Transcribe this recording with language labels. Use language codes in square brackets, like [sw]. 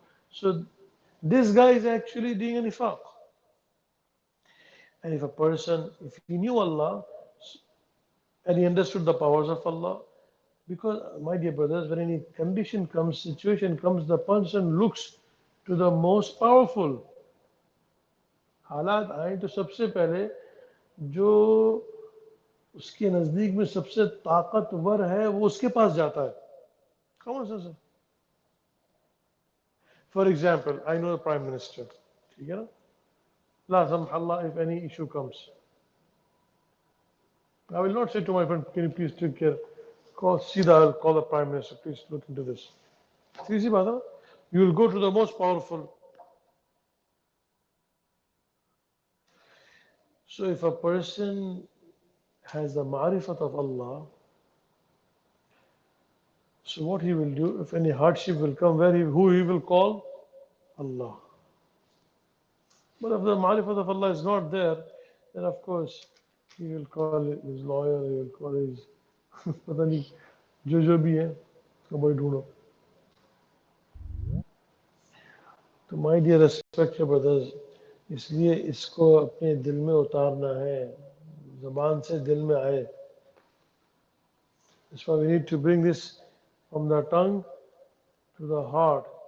[en] So this guy is actually doing a nifaq. And if a person, if he knew Allah and he understood the powers of Allah, because my dear brothers, when any condition comes, situation comes, the person looks to the most powerful. [hi] हालात आए तो सबसे पहले जो उसके नजदीक में सबसे ताकतवर है वो उसके पास जाता है. [en] Common sense. For example, I know the Prime Minister. [hi] ठीक है ना? [ar] La samhallah, [en] if any issue comes, I will not say to my friend, can you please take care? I'll call the Prime Minister, please look into this. Easy [hi] baat hai. [en] You will go to the most powerful. So if a person has the ma'rifat of Allah, so what he will do, if any hardship will come, who he will call? Allah. But if the ma'rifat of Allah is not there, then of course he will call his lawyer, he will call his [hi] पता नहीं जो भी है उसको भाई ढूंढो. तो [en] my dear respected brothers, [hi] इसलिए इसको अपने दिल में उतारना है, ज़बान से दिल में आए. [en] That's why we need to bring this from the tongue to the heart.